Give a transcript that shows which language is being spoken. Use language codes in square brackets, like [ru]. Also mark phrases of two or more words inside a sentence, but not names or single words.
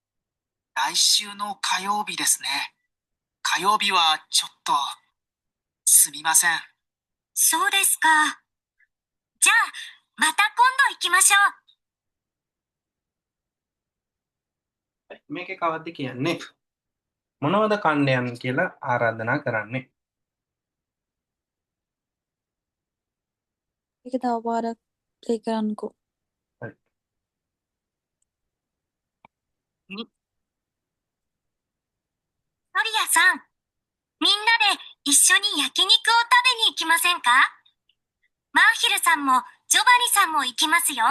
[ja] 来週の火曜日ですね。火曜日はちょっと、すみません。そうですか。じゃあ、また今度行きましょう。 [si] はい。මේකේ කවද්ද කියන්නේ? මොනවද කණ්ඩයන් කියලා ආරාධනා කරන්නේ? ඒක තව පාරක් ප්ලේ කරන්නකෝ. [ja] はい。ソリアさん、みんなで一緒に焼肉を食べに行きませんか？マーヒルさんもジョバニさんも行きますよ。